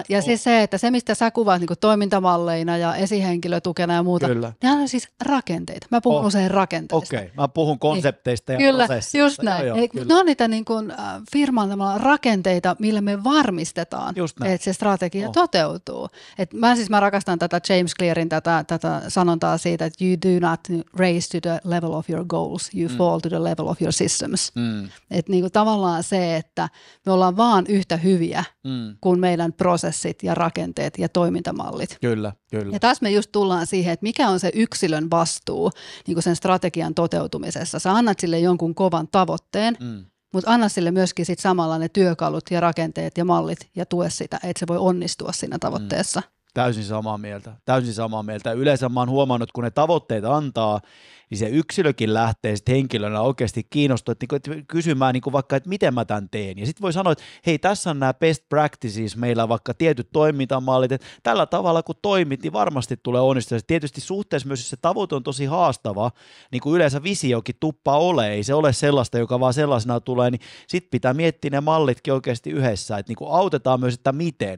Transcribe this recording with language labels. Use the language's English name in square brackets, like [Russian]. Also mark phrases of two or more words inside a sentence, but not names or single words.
[Finnish] Ja siis se, että se, mistä sä kuvaat niin kuin toimintamalleina ja esihenkilötukena ja muuta, ne on siis rakenteita. Mä puhun usein rakenteista. Okei, mä puhun konsepteista ja prosesseista. Just näin. Ne on niitä niin kuin, firman rakenteita, millä me varmistetaan, että se strategia toteutuu. Mä rakastan tätä James Clearin tätä sanontaa siitä, että [English] you do not raise to the level of your goals, you fall to the level of your systems. [Finnish] Että niin kuin tavallaan se, että me ollaan vaan yhtä hyviä kuin meidän prosessit ja rakenteet ja toimintamallit. Kyllä. Ja tässä me just tullaan siihen, että mikä on se yksilön vastuu niin kuin sen strategian toteutumisessa. Sä annat sille jonkun kovan tavoitteen, mutta anna sille myöskin sit samalla ne työkalut ja rakenteet ja mallit ja tue sitä, että se voi onnistua siinä tavoitteessa. Täysin samaa mieltä. Yleensä mä oon huomannut, kun ne tavoitteet antaa, niin se yksilökin lähtee sitten henkilönä oikeasti kiinnostua, että kysymään vaikka, että miten mä tämän teen. Ja sitten voi sanoa, että hei, tässä on nämä [English] best practices, [Finnish] meillä vaikka tietyt toimintamallit, että tällä tavalla kun toimit, niin varmasti tulee onnistua. Tietysti suhteessa myös, jos se tavoite on tosi haastava, niin kuin yleensä visiokin tuppaa ole, ei se ole sellaista, joka vaan sellaisena tulee, niin sitten pitää miettiä ne mallitkin oikeasti yhdessä, että autetaan myös, että miten.